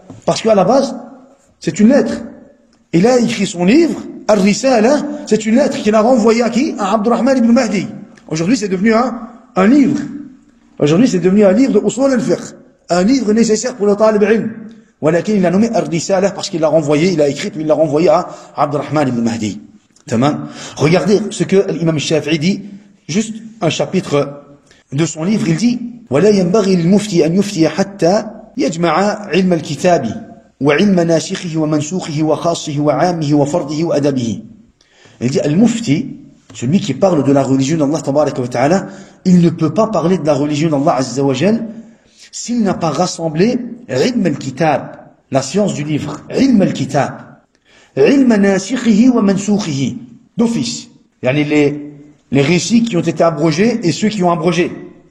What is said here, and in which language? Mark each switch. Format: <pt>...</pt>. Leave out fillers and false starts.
<fr>Parce qu'à la base, c'est une lettre. Il a écrit son livre, Ar-Risala, c'est une lettre qu'il a renvoyée à qui? À Abdurrahman ibn Mahdi. Aujourd'hui, c'est devenu un livre. Aujourd'hui, c'est devenu un livre de usul al-fiqh. Un livre nécessaire pour le talib ilm. Walakin il a nommé Ar-Risala parce qu'il l'a renvoyé, il a écrit, puis il l'a renvoyé à Abdurrahman ibn Mahdi. Tamam. Regardez ce que l'imam Shafi'i dit, juste un chapitre de son livre, il dit</fr> <ar>ولا ينبغي للمفتي أن يفتي حتى يجمع علم الكتاب وعلم ناسخه ومنسوخه وخاصه وعامه وفرضه وأدبه.</ar> <fr>Il dit al-mufti, celui qui parle de la religion d'Allah tabaraka wa ta'ala, il ne peut pas parler de la religion d'Allah azza wa jal s'il n'a pas rassemblé ilm al-kitab, la science du livre, ilm al-kitab, ilm nasikhihi wa mansukhihi, d'office, yani les récits qui ont été abrogés et ceux qui ont abrogé.</fr>